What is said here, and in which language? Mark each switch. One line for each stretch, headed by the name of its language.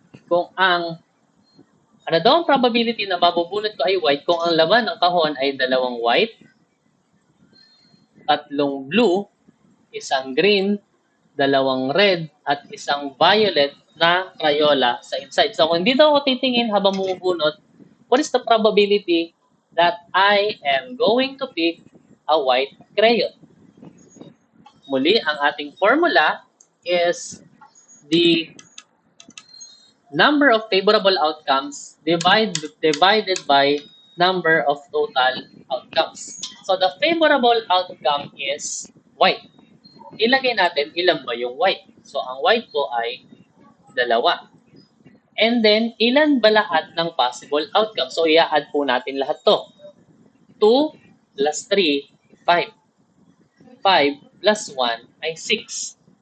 Filipino: Kung ang ano daw ang probability na mabubunot ko ay white kung ang laman ng kahon ay dalawang white, tatlong blue, isang green, dalawang red, at isang violet na Crayola sa inside. So kung dito ako titingin habang bumubunot,
English: what is the probability that I am going to pick a white crayon?
Filipino: Muli, ang ating
English: formula is the number of favorable outcomes divided by number of total outcomes. So the favorable outcome is white.
Filipino: Ilagay natin ilan ba yung white. So ang white po ay dalawa.
English: And then,
Filipino: ilan ba lahat ng possible outcomes? So i-add po natin lahat to.
English: 2 plus 3, 5. 5 plus 1 ay 6.